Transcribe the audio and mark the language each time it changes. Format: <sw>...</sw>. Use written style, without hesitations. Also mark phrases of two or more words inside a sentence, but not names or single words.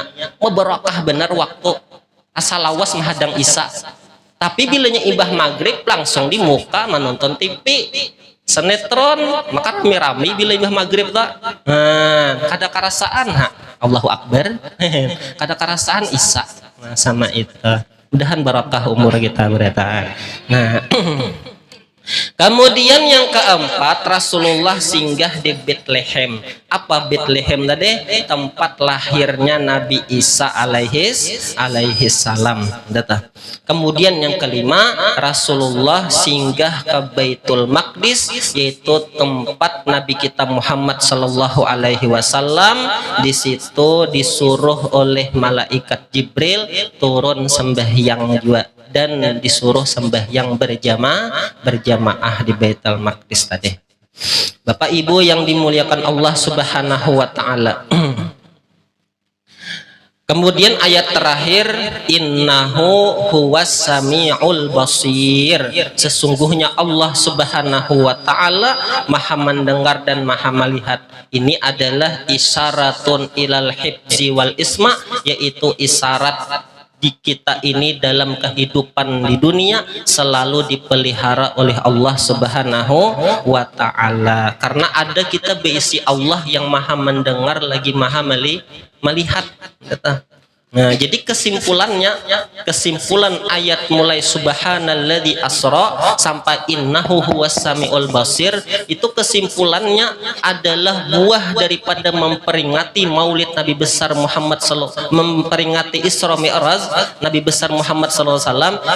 <bjn>Barokah benar waktu asal lawas menghadang isya. Tapi bilanya ibah maghrib langsung di muka menonton TV, sinetron, maka rame-rame bila ibah maghrib tak. Kada kerasaan</bjn> <ar>الله أكبر.</ar> <bjn>Kada kerasaan isya. Nah, sama itu. Mudahan barakah umur kita bereta.</bjn> <id>Nah, kemudian yang keempat, Rasulullah singgah di Bethlehem. Apa Bethlehem tadi? Tempat lahirnya Nabi Isa</id> <ar>عليه السلام.</ar> <id>Kemudian yang kelima, Rasulullah singgah ke Baitul Maqdis, yaitu tempat Nabi kita Muhammad</id> <ar>صلى الله عليه وسلم.</ar> <id>Di situ disuruh oleh malaikat Jibril turun sembahyang juga dan disuruh sembahyang berjamaah di Baitul Maqdis tadi. Bapak Ibu yang dimuliakan Allah</id> <ar>سبحانه وتعالى.</ar> <id>Kemudian ayat terakhir,</id> <ar>إنه هو السميع البصير.</ar> <id>Sesungguhnya Allah</id> <ar>سبحانه وتعالى</ar> <id>Maha mendengar dan Maha melihat. Ini adalah</id> <ar>إشارة إلى الحفظ والعصمة,</ar> <id>yaitu isyarat di kita ini dalam kehidupan di dunia selalu dipelihara oleh Allah</id> <ar>سبحانه وتعالى.</ar> <id>Karena ada kita berisi Allah yang Maha mendengar lagi Maha melihat. Nah, jadi kesimpulan ayat mulai</id> <ar>سبحان الذي أسرى</ar> <id>sampai</id> <ar>إنه هو السميع البصير,</ar> <id>itu kesimpulannya adalah buah daripada memperingati Maulid Nabi besar Muhammad memperingati Isra Mi'raj Nabi besar Muhammad SAW.</id>